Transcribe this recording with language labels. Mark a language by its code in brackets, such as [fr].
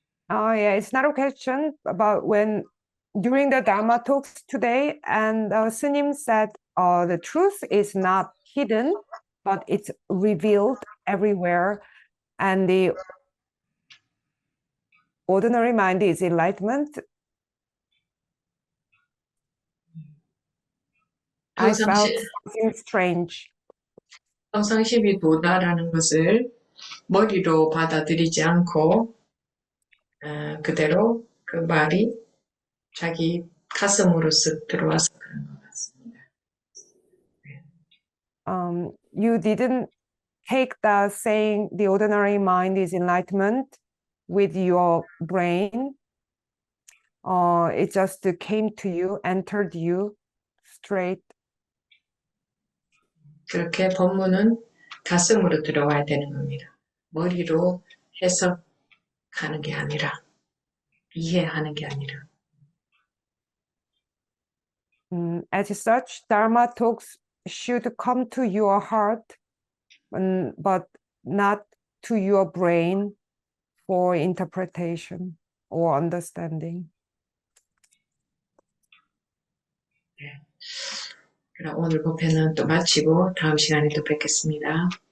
[en] Yeah, it's not a question about when during the Dharma talks today, and Sunim said the truth is not hidden, but it's revealed everywhere, and the ordinary mind is enlightenment. I felt something strange. [ko] 평상심이 도다라는 것을 머리로 받아들이지 않고 그대로 그 말이 자기 가슴으로 쓱 들어와서 그런 것 같습니다. [en] You didn't take the saying the ordinary mind is enlightenment with your brain. It just came to you, entered you straight. [ko] 그렇게 법문은 가슴으로 들어와야 되는 겁니다. 머리로 해석하는 게 아니라, 이해하는 게 아니라. [en] As such, Dharma talks should come to your heart, but not to your brain for interpretation or understanding. [ko] 네. 그럼 오늘 법회는 또 마치고 다음 시간에 또 뵙겠습니다.